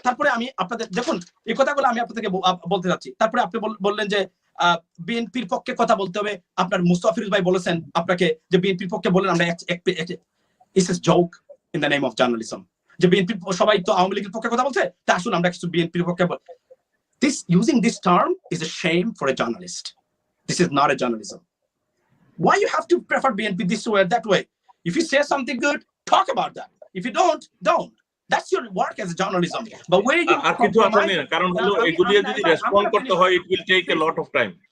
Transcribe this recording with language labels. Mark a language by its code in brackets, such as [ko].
[bn] তারপরে আমি আপনাদের দেখুন এই কথাগুলো আমি আপনাদেরকে বলতে যাচ্ছি। তারপরে আপনি বললেন যে বিএনপির পক্ষে কথা বলতে হবে। আপনার মুস্তাফা ফিরোজ ভাই বলেছেন আপনাকে যে বিএনপির পক্ষে বলেন আমরা [en] it's a joke in the name of journalism, [bn] যে বিএনপি সবাই তো আওয়ামী লীগের পক্ষে কথা বলছে, তা আসুন আমরা কিছু বিএনপির পক্ষে বল। [en] This using this term is a shame for a journalist. This is not a journalism. Why you have to prefer BNP this way or that way? If you say something good, talk about that. If you don't. That's your work as a journalism. But where you [bn] আর কিছু আছে না, কারণ হলো এগুলি যদি respond করতে হয় [en] it will take a lot of time.